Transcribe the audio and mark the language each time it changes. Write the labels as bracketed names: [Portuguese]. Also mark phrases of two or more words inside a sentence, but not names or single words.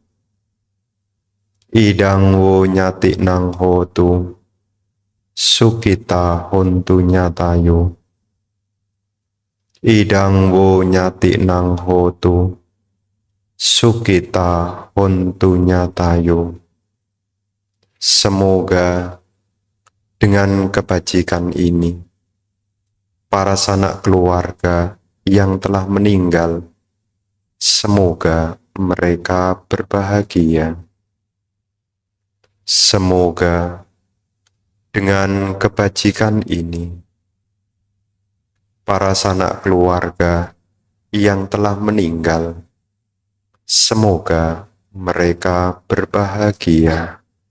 [Pali] Idang wo nyati nang hotu sukita hontu nyatayo. Idang wo nyati nang hotu sukita hontu nyatayo. [Indonesian] Semoga dengan kebajikan ini, para sanak keluarga yang telah meninggal, semoga mereka berbahagia. Semoga dengan kebajikan ini, para sanak keluarga yang telah meninggal, semoga mereka berbahagia.